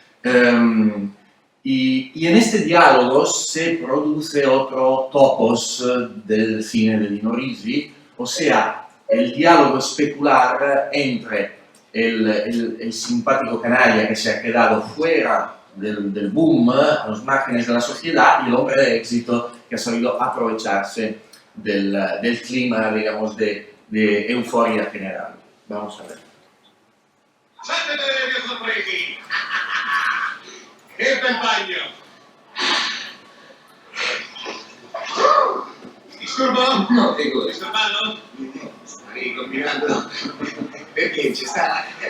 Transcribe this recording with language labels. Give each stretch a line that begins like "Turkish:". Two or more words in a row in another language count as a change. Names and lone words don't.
Spanish: Y en este diálogo se produce otro topos del cine de Dino Risi, o sea, el diálogo especular entre el simpático canalla que se ha quedado fuera del boom, a los márgenes de la sociedad, y el hombre de éxito que ha sabido aprovecharse del clima, digamos, de euforia general. Vamos a ver.
Italian: Sapete delle mie sorpresi! Che bel bagno! Disturbo? No, figuri. Disturbano? Stai combinando. Perché ci sta?